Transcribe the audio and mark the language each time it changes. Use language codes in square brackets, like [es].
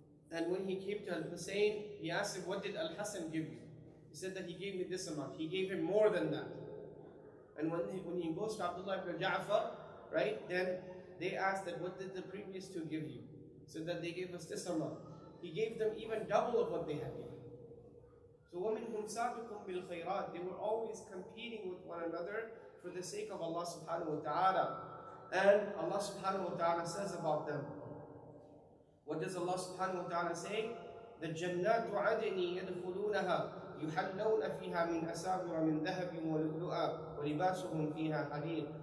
[en] And when he came to Al-Hussein, he asked him, what did Al-Hasan give you? He said that he gave me this amount. He gave him more than that. And when he goes to Abdullah ibn Ja'far, right, then they asked that, what did the previous two give you? So that they gave us this amount. He gave them even double of what they had given. [ar] So وَمِنْهُمْ سَابِقٌ بِالْخَيْرَاتِ. [en] They were always competing with one another for the sake of Allah subhanahu wa ta'ala. And Allah subhanahu wa ta'ala says about them. What does Allah subhanahu wa ta'ala say? [ar] The جَنَّاتُ عَدْنٍ يَدْخُلُونَهَا يُحَلَّوْنَ فِيهَا مِنْ أَسَاوِرَ مِنْ ذَهَبٍ وَلُؤْلُؤًا وَلِبَاسُهُمْ فِيهَا حَرِيرٌ.